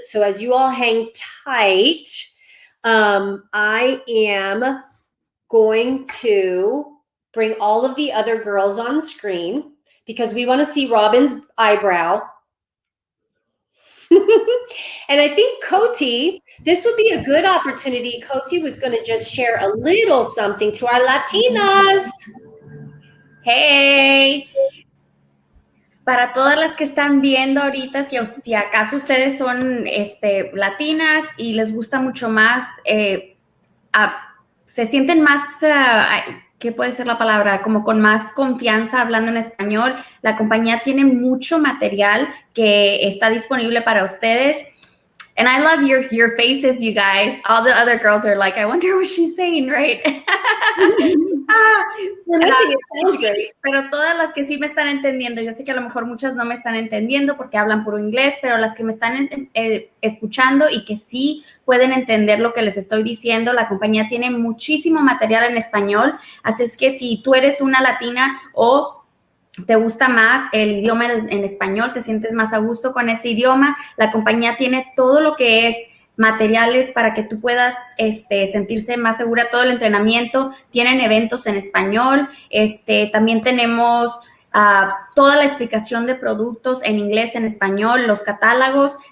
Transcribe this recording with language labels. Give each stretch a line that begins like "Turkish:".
English: So as you all hang tight, I am going to bring all of the other girls on screen because we want to see Robin's eyebrow. And I think Coty, this would be a good opportunity. Coty was going to just share a little something to our Latinas. Hey.
Spanish: Para todas las que están viendo ahorita, si acaso ustedes son latinas y les gusta mucho más, se sienten más, ¿qué puede ser la palabra? Como con más confianza hablando en español. La compañía tiene mucho material que está disponible para ustedes.
English: And I love your faces, you guys. All the other girls are like, I wonder what she's saying, right? It sounds great.
Spanish: Pero todas las que sí me están entendiendo, yo sé que a lo mejor muchas no me están entendiendo porque hablan puro inglés, pero las que me están escuchando y que sí pueden entender lo que les estoy diciendo, la compañía tiene muchísimo material en español, así es que si tú eres una latina o te gusta más el idioma en español, te sientes más a gusto con ese idioma, la compañía tiene todo lo que es materiales para que tú puedas sentirse más segura, todo el entrenamiento, tienen eventos en español, también tenemos toda la explicación de productos en inglés, en español, los catálogos.